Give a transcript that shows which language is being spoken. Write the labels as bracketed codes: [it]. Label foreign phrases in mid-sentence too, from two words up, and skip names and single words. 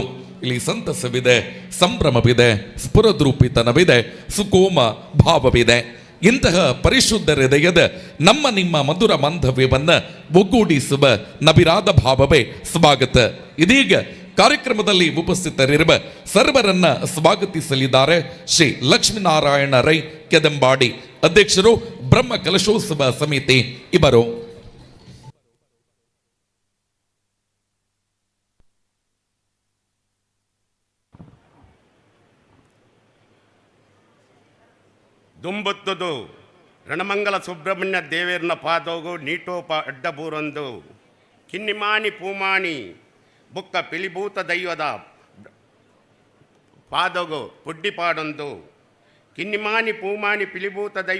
[kn] ಇಲ್ಲಿ ಸಂತಸವಿದೆ, ಸಂಭ್ರಮವಿದೆ, ಸ್ಫುರದ್ರೂಪಿತನವಿದೆ, ಸುಕೋಮ ಭಾವವಿದೆ. ಇಂತಹ ಪರಿಶುದ್ಧ ಹೃದಯದ ನಮ್ಮ ನಿಮ್ಮ ಮಧುರ ಬಾಂಧವ್ಯವನ್ನ ಒಗ್ಗೂಡಿಸುವ ನವಿರಾದ ಭಾವವೇ ಸ್ವಾಗತ. ಇದೀಗ ಕಾರ್ಯಕ್ರಮದಲ್ಲಿ ಉಪಸ್ಥಿತರಿರುವ ಸರ್ವರನ್ನ ಸ್ವಾಗತಿಸಲಿದ್ದಾರೆ ಶ್ರೀ ಲಕ್ಷ್ಮೀನಾರಾಯಣ ರೈ ಕೆದಂಬಾಡಿ, ಅಧ್ಯಕ್ಷರು, ಬ್ರಹ್ಮ ಕಲಶೋತ್ಸವ ಸಮಿತಿ ಇವರು. [tcy] ದುಂಬುತ್ತದು ರಣಮಂಗಲ ಸುಬ್ರಹ್ಮಣ್ಯ ದೇವೇರ್ನ ಪಾದೋಗು ನೀಟೋಪ ಅಡ್ಡಬೂರೊಂದು, ಕಿನ್ನಿಮಾನಿ ಪೂಮಾಣಿ ಬುಕ್ಕ ಪಿಲಿಭೂತ ದೈವದ ಪಾದೋಗು ಪುಡ್ಡಿಪಾಡೊಂದು, ಕಿನ್ನಿಮಾನಿ ಪೂಮಾಣಿ ಪಿಲಿಭೂತ